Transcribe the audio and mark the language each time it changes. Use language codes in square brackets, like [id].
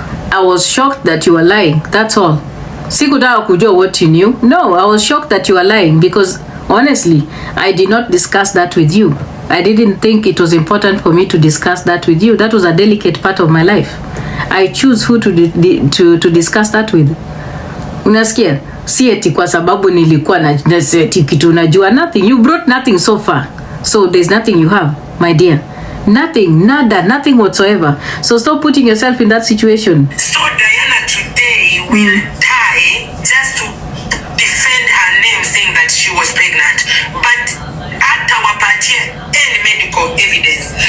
[en] I was shocked that you were lying. That's all. [sw] Sikutaka kujua [en] what you knew. No, I was shocked that you were lying because honestly, I did not discuss that with you. I didn't think it was important for me to discuss that with you. That was a delicate part of my life. I choose who to discuss that with. [sw] Unasikia? Si eti kwa sababu nilikuwa na kitu unajua. [en] Nothing. You brought nothing so far. So there's nothing you have, my dear. Nothing, nada, nothing whatsoever. So stop putting yourself in that situation. So Diana today will die just to defend her name, saying that she was pregnant. But [sw] hata wapatie [en] any medical evidence.